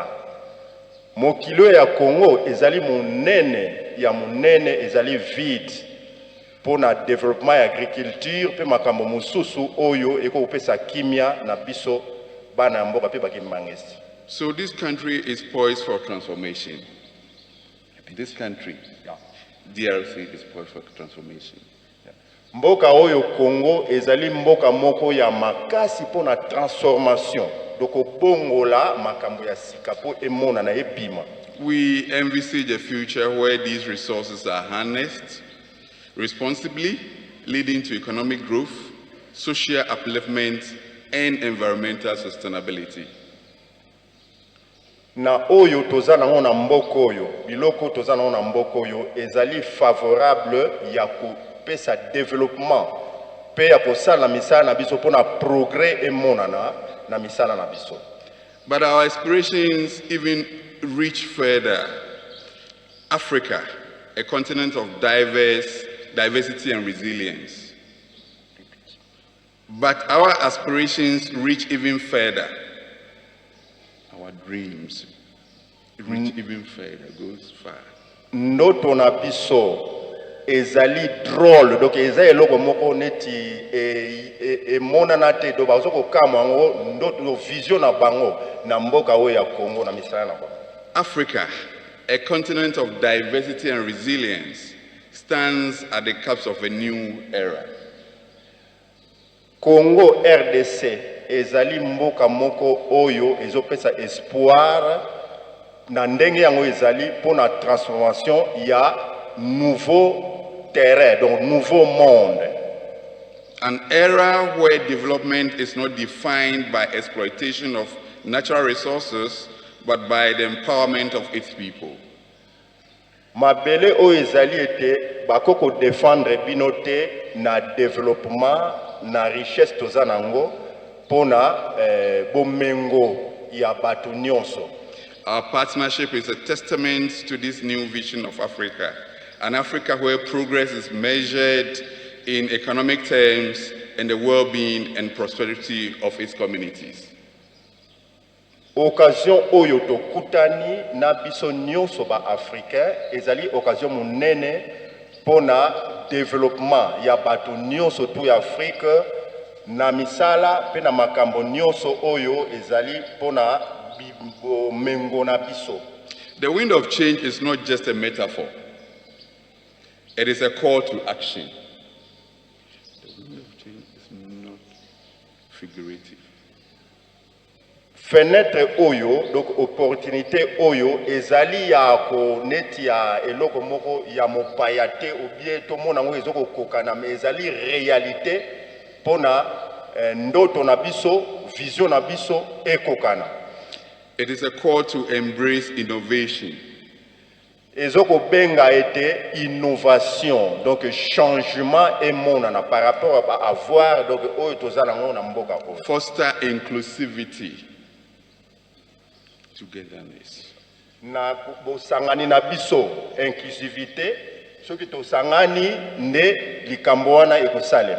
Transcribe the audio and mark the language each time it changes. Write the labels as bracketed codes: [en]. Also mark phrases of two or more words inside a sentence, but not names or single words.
[ln] Mokilo ya Congo ezali monene ezali vide pona développement ya agriculture pe makambo mosusu oyo eko upesa kimia na biso bana mboka pe bakimangisi. [en] So this country is poised for transformation. This country, DRC, is poised for transformation. [ln] Mboka oyo Congo ezali mboka moko ya makasi pona transformation. Doko bongola makambo ya sika po emona na ebima. [en] We envisage a future where these resources are harnessed responsibly, leading to economic growth, social upliftment, and environmental sustainability. [ln] Na oyo tozana na mboko oyo, biloko tozana na mboko oyo ezali favorable ya kopesa développement pe ya kosala misala na biso pona progrès emonana na misala na biso. [en] But our aspirations even reach further. Africa, a continent of diversity and resilience. But our aspirations reach even further. Our dreams reach even further, goes far. [ln] Ndoto na biso ezali drôle, donc ezali eloko moko neti emonana te do bazoko kama ngo ndoto vision na bango na mboka oyo ya Congo na misala na bango. [en] Africa, a continent of diversity and resilience, stands at the cusp of a new era. [ln] Congo RDC ezali mboka moko oyo ezopesa espoir na ndenge yango ezali pona transformation ya [fr] nouveau terrain, donc nouveau monde. [en] An era where development is not defined by exploitation of natural resources, but by the empowerment of its people. [ln] Mabele o ezali ete bakoko défendre binote na développement na richesse tozanango pona bomengo ya batu nyonso. [en] Our partnership is a testament to this new vision of Africa, an Africa where progress is measured in economic terms and the well-being and prosperity of its communities. [ln] Occasion oyo tokutani na biso nyonso ba africain ezali occasion monene pona développement ya bato nyonso tu ya Afrique na misala pe na makambo nyonso oyo ezali pona mengo na biso. [en] The wind of change is not just a metaphor. It is a call to action. The wind of change is not figurative. [ln] Fenêtre oyo, donc opportunité oyo, ezali ya ko neti ya eloko moko ya mopaya te [fr] ou bien [ln] to mona ngo ezoko kokana mais ezali réalité pona ndoto na biso, vision na biso ekokana. [en] It is a call to embrace innovation. [ln] Ezoko benga ete innovation, donc changement emonana [fr] par rapport à avoir donc [ln] oyo tozala ngo na mboka oyo. [en] Foster inclusivity. Togetherness. [ln] Na bosangani na biso inclusivité soki tosangani nde likambo wana ekosalema.